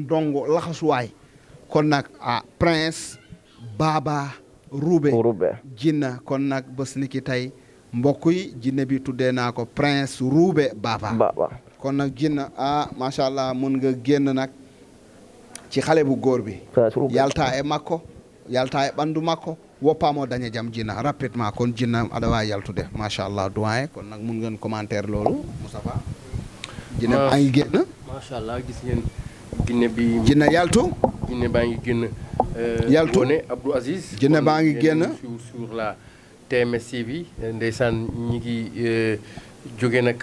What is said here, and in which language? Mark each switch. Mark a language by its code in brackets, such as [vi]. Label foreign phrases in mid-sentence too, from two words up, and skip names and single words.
[wo] ndongu laxasuwaay kon nag Prince Baba Roubé jinna kon nag bés ni ki tey mbokk yi jinne bi tuddee naa ko Prince Roubé Baba kon nag jinna [ar] ما شاء الله [wo] mun nga génn nag ci xale bu góor bi [ff] yalta e makko yalta e ɓanndu makko woppamo daña jam jinna [wo] rapidement kon jinna [ff] aɗa wawi yaltude [wo] machallah doyen kon nag mun ngeen commentaire loolu Moustapha jinne baa ngi génn machallah gis ngeen jinne bi jinne yaltu jinne baa ngi génn [ff] yaltu [wo] Ngoné Abdou Aziz jinne baa ngi génn [fr] sur la [wo] TMS TV ndeysaan ñi ngi jóge nag